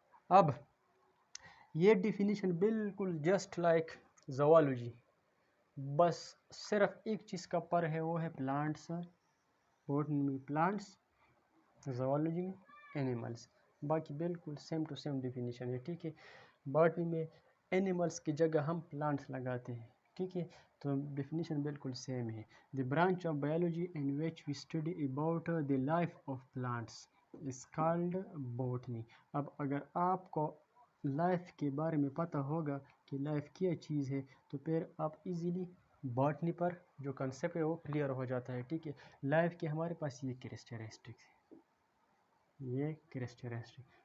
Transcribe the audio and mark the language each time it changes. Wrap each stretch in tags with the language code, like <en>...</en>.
<ur>اب یہ ڈیفینیشن بالکل جسٹ لائک زوالوجی, بس صرف ایک چیز کا پر ہے, وہ ہے پلانٹس. بوٹنی میں پلانٹس, زوالوجی میں اینیملس, باقی بالکل سیم ٹو سیم ڈیفینیشن ہے. ٹھیک ہے. باٹنی میں اینیملس کی جگہ ہم پلانٹس لگاتے ہیں. ٹھیک ہے. تو ڈیفینیشن بالکل سیم ہے.</ur> <en>The branch of biology in which we study about the life of plants. is called botany.</en> <ur>اب اگر آپ کو لائف کے بارے میں پتہ ہوگا کہ لائف کیا چیز ہے تو پھر آپ ایزیلی باٹنی پر جو کنسیپٹ ہے وہ کلیئر ہو جاتا ہے. ٹھیک ہے، لائف کے ہمارے پاس یہ کریسٹرسٹکس ہے، یہ کریسٹرسٹک.</ur>